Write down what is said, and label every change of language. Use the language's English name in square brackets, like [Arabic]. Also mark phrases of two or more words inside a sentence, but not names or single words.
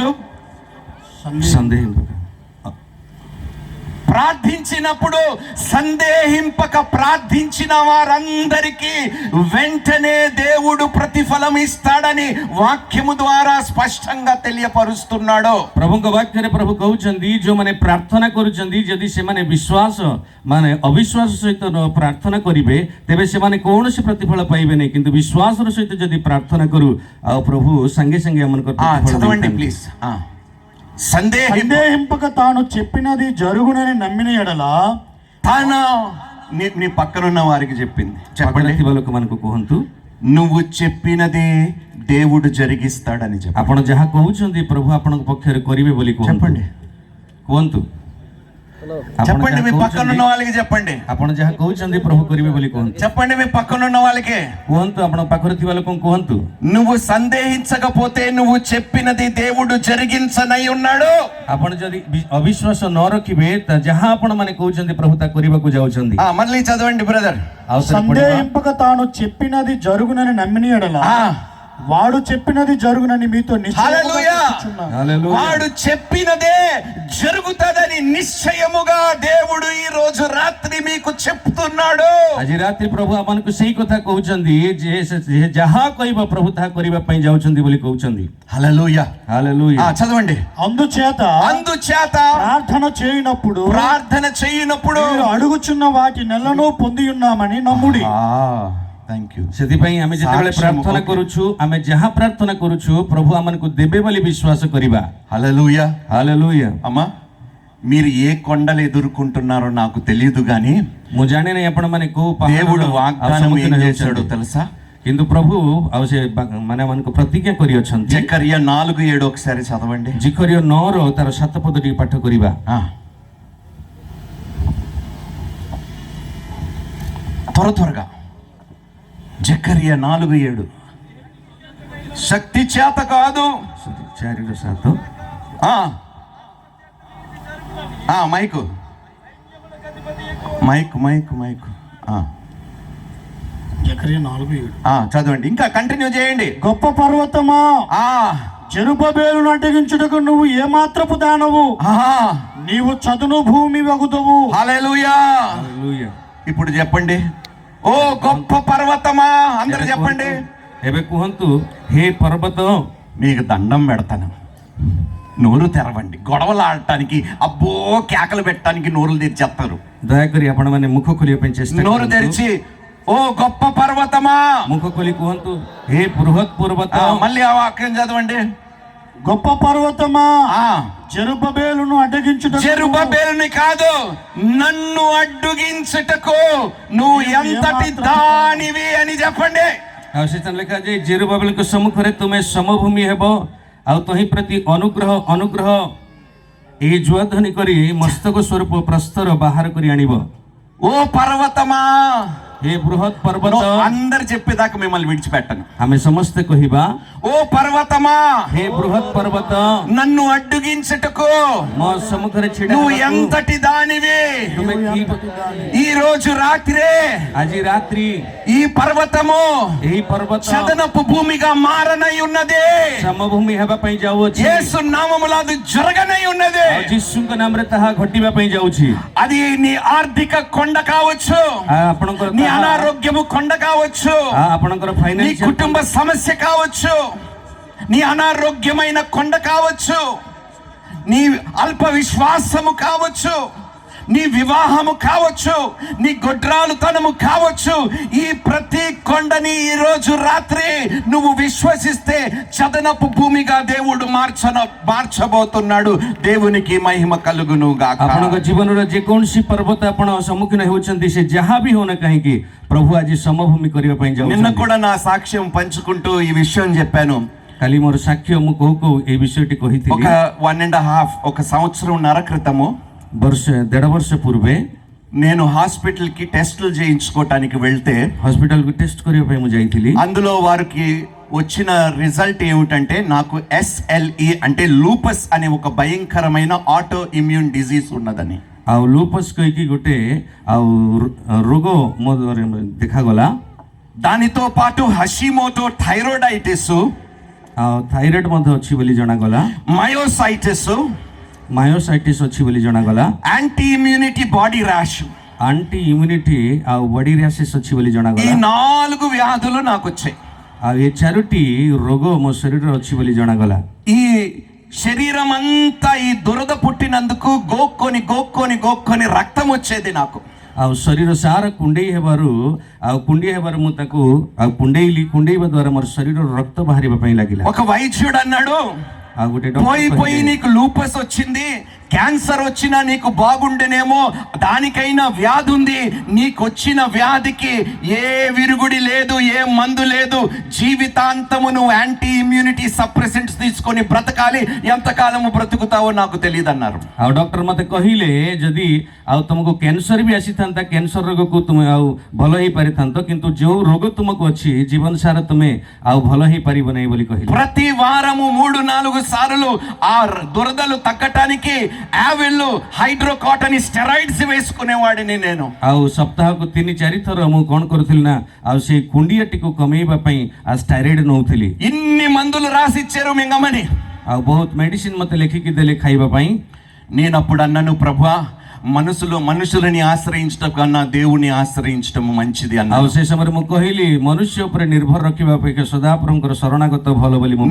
[Telugu] సందేహింపక. ప్రార్థించినప్పుడు సందేహింపక ప్రార్థించిన వారందరికీ వెంటనే దేవుడు ప్రతిఫలం ఇస్తాడని వాక్యము ద్వారా స్పష్టంగా తెలియపరుస్తున్నాడు. [Odia] ప్రభుଙ୍କ ବାକ୍ୟରେ ପ୍ରଭୁ କହୁଛନ୍ତି ଯେଉଁମାନେ ପ୍ରାର୍ଥନା କରୁଛନ୍ତି ଯଦି ସେମାନେ ବିଶ୍ୱାସ ମାନେ ଅବିଶ୍ୱାସ ସହିତ ପ୍ରାର୍ଥନା କରିବେ ତେବେ ସେମାନେ କୌଣସି ପ୍ରତିଫଳ ପାଇବେ ନାହିଁ, କିନ୍ତୁ ବିଶ୍ୱାସର ସହିତ ଯଦି ପ୍ରାର୍ଥନା କରୁ ଆଉ ପ୍ରଭୁ ସାଙ୍ଗେ ସାଙ୍ଗେ ଆମଙ୍କର [Telugu] చదవండి ప్లీజ్. సందేహింపక తాను చెప్పినది జరుగునని నమ్మిన ఎడల తన నీ పక్కనున్న వారికి చెప్పింది చెప్పండి. [Odia] ଲୋକମାନଙ୍କୁ କୁହନ୍ତୁ [Telugu] నువ్వు చెప్పినది దేవుడు జరిగిస్తాడని చెప్పండి. [Odia] ଆପଣ ଯାହା କହୁଛନ୍ତି ପ୍ରଭୁ ଆପଣଙ୍କ ପକ୍ଷରେ କରିବେ ବୋଲି [Telugu] చెప్పండి. [Odia] କୁହନ୍ତୁ. [Telugu] చెప్పండి మీ పక్కనున్న వాళ్ళకి చెప్పండి. [Odia] ଆପଣ ଯାହା କହୁଛନ୍ତି ପ୍ରଭୁ କରିବେ ବୋଲି କୁହନ୍ତୁ. [Telugu] చెప్పండి మీ పక్కనున్న వాళ్ళకి [Odia] କୁହନ୍ତୁ. ଆପଣଙ୍କ ପାଖରେ ଥିବା ଲୋକଙ୍କୁ କୁହନ୍ତୁ. [Telugu] నువ్వు సందేహించకపోతే నువ్వు చెప్పినది దేవుడు జరిగించనై ఉన్నాడు. [Odia] ଆପଣ ଯଦି ଅବିଶ୍ୱାସ ନ ରଖିବେ ଯାହା ଆପଣ ମାନେ କହୁଛନ୍ତି ପ୍ରଭୁ ତା କରିବାକୁ ଯାଉଛନ୍ତି. [Telugu] మళ్ళీ చదవండి బ్రదర్. సందేహింపక తాను చెప్పినది జరుగునని నమ్మిన ఎడల వాడు చెప్పినది జరుగునని మీతో వాడు చెప్పినదే జరుగుతుందని నిశ్చయముగా దేవుడు ఈ రోజు రాత్రి మీకు చెప్తున్నాడు. [Odia] ଆଜି ରାତ୍ରି ପ୍ରଭୁ ଆମମାନଙ୍କୁ ସେଇ କଥା କହୁଛନ୍ତି ଯେ ଯାହା କହିବ ପ୍ରଭୁ ତାହା କରିବା ପାଇଁ ଯାଉଛନ୍ତି ବୋଲି କହୁଛନ୍ତି. [Telugu] హల్లెలూయా, హల్లెలూయా. చదవండి. అందుచేత ప్రార్థన చేయనప్పుడు అడుగుచున్న వాటి నెలను పొంది ఉన్నామని నమ్ముడి. [Odia] ସେଥିପାଇଁ ଆମେ ଯେତେବେଳେ ପ୍ରାର୍ଥନା କରୁଛୁ ଆମେ ଯାହା ପ୍ରାର୍ଥନା କରୁଛୁ ପ୍ରଭୁ ଆମକୁ ଦେବେ ବୋଲି ବିଶ୍ୱାସ କରିବା. [Telugu] హల్లెలూయా, హల్లెలూయా. అమ్మా, మీరు ఏ కొండలు ఎదుర్కొంటున్నారో నాకు తెలియదు కానీ [Odia] ମୁଁ ଜାଣିନି ଆପଣ ମାନେ କୋଉ [Telugu] దేవుడు వాగ్దానం ఏం చేశాడో తెలుసా? [Odia] କିନ୍ତୁ ପ୍ରଭୁ ଆଉ ସେ ମାନେ ମାନଙ୍କୁ ପ୍ରତିଜ୍ଞା କରିଅଛନ୍ତି. [Telugu] జకరియా 4:7 ఒకసారి చదవండి. [Odia] ଜିକରିୟ 9ର ତାର 7 ପଦ ଟିକେ ପାଠ କରିବା. [Telugu] త్వరగా జకరియా 4:7. శక్తి చేత కాదు, 4:7. మైకు మైకు మైకు మైకు జకరియా 4:7 చదవండి. ఇంకా కంటిన్యూ చేయండి. గొప్ప పర్వతమా, జెరుబ్బేలును అడ్డగించుటకు నువ్వు ఏమాత్రపు దానవు, నీవు చదును భూమి వగుదువు. హల్లెలూయా. ఇప్పుడు చెప్పండి. ఓ గొప్ప పర్వతమా, అందరూ చెప్పండి. [Odia] ଏବେ କୁହନ୍ତୁ, [Telugu] హే పర్వతం మీకు దండం పెడతాను. నోరు తెరవండి. గొడవలు ఆడటానికి, అబ్బో కేకలు పెట్టడానికి నోరులు తెరిచేస్తారు. [Odia] ଦୟାକରି ଆପଣମାନେ ମୁଖ ଖୋଲିବା ପାଇଁ ଚେଷ୍ଟା [Telugu] నోరు [Odia] କରନ୍ତୁ। [Telugu] తెరిచి ఓ గొప్ప పర్వతమా, [Odia] ମୁଖ ଖୋଲି କୁହନ୍ତୁ ହେ ବୃହତ୍ ପର୍ବତ। [Telugu] మళ్ళీ ఆ వాక్యం చదవండి. గొప్ప పర్వతమా, జెరుబ్బేలును అడ్డగించుటకు, జెరుబ్బేలుని కాదు, నన్ను అడ్డుగించుటకు నువ్వు ఎంతటి దానివి అని చెప్పండి. [Odia] ଆଉ ସେଦିନ ଲେଖା ଯେ ଜେରୁବାବେଲଙ୍କ ସମ୍ମୁଖରେ ତୁମେ ସମଭୂମି ହେବ, ଆଉ ତହିଁ ପ୍ରତି ଅନୁଗ୍ରହ ଏହି ଜୁଆଧ୍ୱନି କରି ମସ୍ତକ ସ୍ୱରୂପ ପ୍ରସ୍ତର ବାହାର କରି ଆଣିବ। [Telugu] ఓ పర్వతమా, [Odia] ହେ ବୃହତ୍ ପର୍ବତ, [Telugu] అందరు చెప్పేదాకా మిమ్మల్ని విడిచిపెట్టను. [Odia] ଆମେ ସମସ୍ତେ କହିବା [Telugu] ఓ పర్వతమా, [Odia] ହେ ବୃହତ୍ ପର୍ବତ, [Telugu] నన్ను అడ్డుగించుటకు [Odia] ମୋ ସମ୍ମୁଖରେ ଛିଡ଼ା [Telugu] నువ్వు [Odia] ହେବାକୁ [Telugu] ఎంతటి దానివి. [Odia] ତୁମେ [Telugu] ఈ రోజు రాత్రే [Odia] ଆଜି ରାତ୍ରି [Telugu] ఈ పర్వతము [Odia] ଏହି పర్వత [Telugu] చదనపు భూమిగా మారనై ఉన్నది. [Odia] ସମଭୂମି ହେବା ପାଇଁ ଯାଉଅଛି। [Telugu] యేసు నామములో అది జరగనై ఉన్నది. [Odia] ଆଉ ଯୀଶୁଙ୍କ ନାମରେ ତାହା ଘଟିବା ପାଇଁ ଯାଉଛି। [Telugu] అది నీ ఆర్థిక కొండ కావచ్చు, [Odia] ଆପଣଙ୍କର [Telugu] నీ అనారోగ్యము కొండ కావచ్చు, [Odia] ଆପଣଙ୍କର [Telugu] నీ ఫైనాన్షియల్ కుటుంబ సమస్య కావచ్చు, నీ అనారోగ్యమైన కొండ కావచ్చు, నీ అల్ప విశ్వాసము కావచ్చు, నీ వివాహము కావచ్చు, నీ గొడ్రాలుతనము కావచ్చు. ఈ ప్రతి కొండని ఈ రోజు రాత్రి నువ్వు విశ్వసిస్తే చదనపు భూమిగా దేవుడు మార్చబోతున్నాడు. దేవునికి మహిమ కలుగును గాక. [Odia] ଆପଣଙ୍କ ଜୀବନର ଯେକୌଣସି ପର୍ବତ ଆପଣ ସମ୍ମୁଖୀନ ହେଉଛନ୍ତି, ସେ ଯାହା ବି ହଉନା କାହିଁକି, ప్రభు ଆଜି ସମଭୂମି କରିବା ପାଇଁ [Telugu] నిన్న [Odia] ଯାଉଛନ୍ତି। [Telugu] కూడా నా సాక్ష్యం పంచుకుంటూ ఈ విషయం చెప్పాను. [Odia] କାଲି ମୋର ସାକ୍ଷ୍ୟ ମୁଁ କହୁ କହୁ ଏଇ ବିଷୟଟି କହିଥିଲି। [Telugu] ఒక 1.5 ఒక సంవత్సరంన్నర క్రితము [Odia] ଦେଢ଼ ବର୍ଷ ପୂର୍ବେ [Telugu] నేను హాస్పిటల్ కి టెస్టులు చేయించుకోవటానికి వెళ్తే [Odia] ହସ୍ପିଟାଲକୁ ଟେଷ୍ଟ କରିବା ପାଇଁ ମୁଁ ଯାଇଥିଲି। [Telugu] అందులో వారికి వచ్చిన రిజల్ట్ ఏమిటంటే నాకు SLE అంటే లూపస్ అనే ఒక భయంకరమైన [English] auto immune disease [Telugu] ఉన్నదని। [Odia] ଆଉ ଲୁପସ୍ କହିକି ଗୋଟେ ଆଉ ରୋଗ ମୋ ଦେଖାଗଲା। [Telugu] దానితో పాటు హషిమోటో థైరాయిడైటిస్, [Odia] ଆଉ ଥାଇରଏଡ୍ ମଧ୍ୟ ଅଛି ବୋଲି ଜଣାଗଲା। [Telugu] మయోసైటిస్, [Odia] ମାୟୋସାଇଟିସ୍ ଅଛି ବୋଲି ଜଣାଗଲା। [English] anti immunity body rash, anti immunity [Odia] ଆଉ [English] body rashes [Odia] ଅଛି ବୋଲି [Telugu] ఈ [Odia] ଜଣାଗଲା। [Telugu] 4 వ్యాధులు నాకు వచ్చాయి। [Odia] ଆଉ ଏ 4ଟି ରୋଗ ମୋ ଶରୀରରେ ଅଛି ବୋଲି ଜଣାଗଲା। [Telugu] ఈ శరీరం అంతా ఈ దురద పుట్టినందుకు గోక్కొని రక్తం వచ్చేది నాకు। [Odia] ଆଉ ଶରୀର ସାରା କୁଣ୍ଡେଇ ହେବାରୁ ମୁଁ ତାକୁ ଆଉ କୁଣ୍ଡେଇବା ଦ୍ୱାରା ମୋର ଶରୀରରୁ ରକ୍ତ ବାହାରିବା ପାଇଁ ଲାଗିଲା। [Telugu] ఒక వైద్యుడు అన్నాడు, [Odia] ଆଉ ଗୋଟେ [Telugu] పోయి నీకు లూపస్ వచ్చింది, క్యాన్సర్ వచ్చినా నీకు బాగుండేనేమో, దానికైనా వ్యాధి ఉంది, నీకు వచ్చిన వ్యాధికి ఏ విరుగుడి లేదు, ఏ మందు లేదు, జీవితాంతము నువ్వు [English] anti immunity suppressants [Telugu] తీసుకొని బ్రతకాలి, ఎంతకాలము బ్రతుకుతావో నాకు తెలియదు అన్నారు। [Odia] ଆଉ ଡକ୍ଟର ମତେ କହିଲେ ଯଦି ଆଉ ତୁମକୁ କ୍ୟାନ୍ସର ବି ଆସିଥାନ୍ତା, କ୍ୟାନ୍ସର ରୋଗକୁ ତୁମେ ଆଉ ଭଲ ହେଇପାରିଥାନ୍ତ, କିନ୍ତୁ ଯେଉଁ ରୋଗ ତୁମକୁ ଅଛି ଜୀବନ ସାରା ତୁମେ ଆଉ ଭଲ ହେଇପାରିବ ନାହିଁ ବୋଲି କହିଲେ। [Telugu] ప్రతి వారము 3-4 సార్లు ఆ దురదలు తగ్గటానికి యావెల్ హైడ్రోకాటని స్టెరాయిడ్స్ వేసుకునేవాడిని నేను। [Odia] ଆଉ ସପ୍ତାହକୁ 3-4 ଥର ମୁଁ କ'ଣ କରୁଥିଲି ନା ଆଉ ସେଇ କୁଣ୍ଡିଆଟିକୁ କମେଇବା ପାଇଁ ଆଉ ଷ୍ଟାଇରଏଡ୍ ନେଉଥିଲି। [Telugu] ఇన్ని మందులు రాసి ఇచ్చారు మింగమని, [Odia] ଆଉ ବହୁତ ମେଡିସିନ ମତେ ଲେଖିକି ଦେଲେ ଖାଇବା ପାଇଁ। [Telugu] నేను అప్పుడు అన్నాను, ప్రభువా మనుషులని ఆశ్రయించడం కన్నా దేవుని ఆశ్రయించడం మంచిది [Odia] ଆଉ [Telugu] అన్నాను। [Odia] ସେ ସମୟରେ ମୁଁ କହିଲି ମନୁଷ୍ୟ ଉପରେ ନିର୍ଭର ରଖିବା ଅପେକ୍ଷା ସଦାପ୍ରଭୁଙ୍କର ଶରଣାଗତ ଭଲ ବୋଲି ମୁଁ